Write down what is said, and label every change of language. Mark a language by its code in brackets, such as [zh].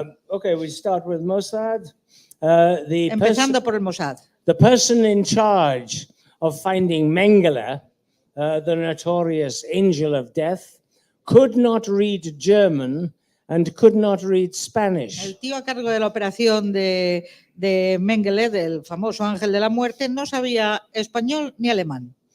[en] Okay, we start with Mossad. [es] Empezando por el Mossad. [en] The person in charge of finding Mengele the notorious angel of death, could not read German and could not read Spanish. [es] El tío a cargo de la operación de Mengele, del famoso ángel de la muerte, no sabía español ni alemán.